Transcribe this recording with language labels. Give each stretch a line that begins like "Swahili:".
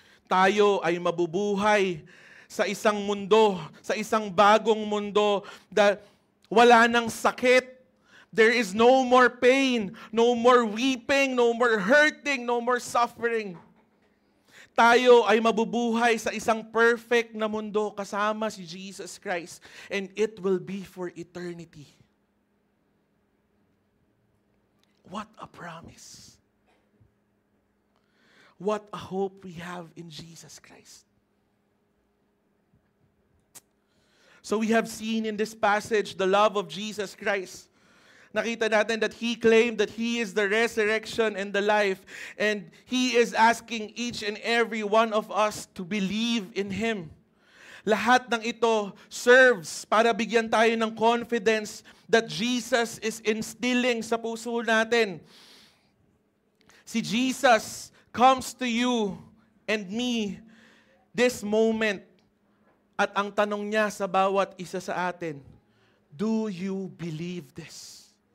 Filipino: Tayo ay mabubuhay sa isang mundo, sa isang bagong mundo
English: that
Filipino: wala nang sakit.
English: There is no more pain, no more weeping, no more hurting, no more suffering.
Filipino: Tayo ay mabubuhay sa isang perfect na mundo kasama si Jesus Christ,
English: and it will be for eternity. What a promise. What a hope we have in Jesus Christ. So we have seen in this passage the love of Jesus Christ.
Filipino: nakita natin
English: that He claimed that He is the resurrection and the life. And He is asking each and every one of us to believe in Him.
Filipino: Lahat ng ito serves para bigyan tayo ng confidence
English: that Jesus is instilling
Filipino: sa puso natin. Si
English: Jesus comes to you and me this moment.
Filipino: At ang tanong niya sa bawat isa sa atin,
English: do you believe this?